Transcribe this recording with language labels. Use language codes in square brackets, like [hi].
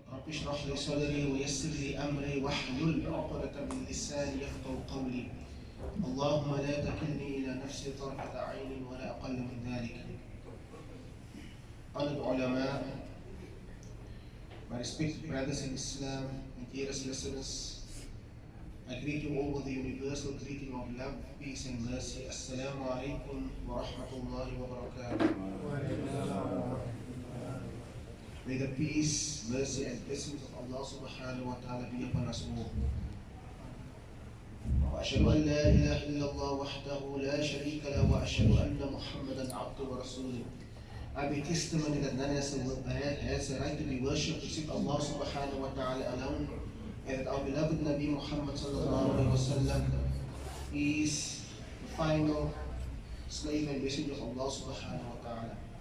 [ar] اشرح لي صدري ويسر لي أمري واحلل عقدة من لساني يفقهوا قولي. اللهم لا تكلني إلى نفسي طرفة عين ولا أقل من ذلك. [en] Honored ulama, my respected brothers in Islam and dearest listeners, I greet you all with the universal greeting of love, peace and mercy. [ar] Assalamu alaikum wa rahmatullahi wa barakatuh. [en] May the peace, mercy and blessings of Allah subhanahu wa ta'ala be upon us all. [ar] وأشهد أن لا إله إلا الله وحده لا شريك له وأشهد أن محمدا عبده ورسوله. [en] I bear testimony that none has a right to be worshipped except Allah subhanahu wa ta'ala alone, and that our beloved Nabi Muhammad sallallahu alayhi wa sallam is the final slave and messenger of Allah subhanahu wa ta'ala.